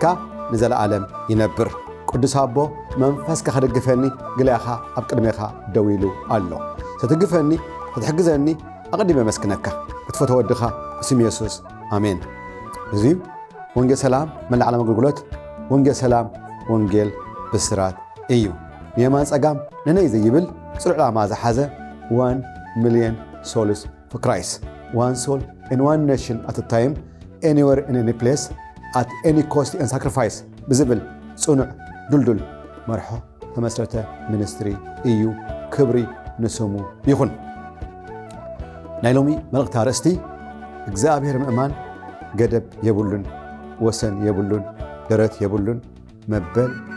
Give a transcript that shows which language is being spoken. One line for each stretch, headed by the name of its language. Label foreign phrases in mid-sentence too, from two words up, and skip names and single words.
Tigrinya: ንዘለዓለም ይነብር ቅዱስ አቦ መንፈስካ ከደግፈኒ ግላኻ ኣብ ቅድሜኻ ደው ኢሉ ኣሎ ተትግፈኒ ተትሕግዘኒ ኣቀዲመ መስክነካ ክትፈትዎ ወድኻ ብስም ኢየሱስ አሜን እዚ ወንጌል ሰላም መላዓለም አገልግሎት ወንጌል ሰላም ወንጌል ብስራት እዩ የማን ጸጋም ነነይ ዘይብል ጽሩዕ ዓላማ ዝሓዘ
English: 1 million souls for Christ. One soul in one nation at a time, anywhere in any place, at any cost and sacrifice. Visible,
Tigrinya: ጽኑዕ ዱልዱል መርሖ ተመስረተ ሚኒስትሪ እዩ ክብሪ ንስሙ ይኹን። ናይ ሎሚ መልእኽቲ ኣርእስቲ እግዚአብሔር ምእማን ገደብ የብሉን ወሰን የብሉን ደረት የብሉን መበል